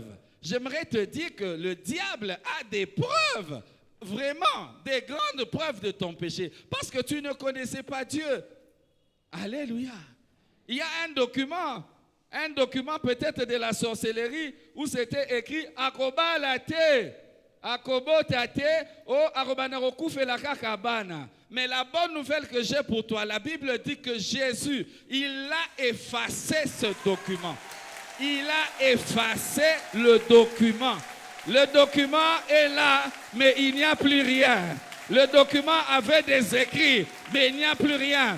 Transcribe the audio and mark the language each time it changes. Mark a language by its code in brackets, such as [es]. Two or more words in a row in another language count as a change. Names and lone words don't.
[fr] J'aimerais te dire que le diable a des preuves. Vraiment, des grandes preuves de ton péché. Parce que tu ne connaissais pas Dieu. Alléluia. Il y a un document peut-être de la sorcellerie où c'était écrit Akoba late, Akobo tate, o Arobanaroku felaka kabana. Mais la bonne nouvelle que j'ai pour toi, la Bible dit que Jésus, il a effacé ce document. il a effacé le document. Le document est là, mais il n'y a plus rien. Le document avait des écrits, mais il n'y a plus rien.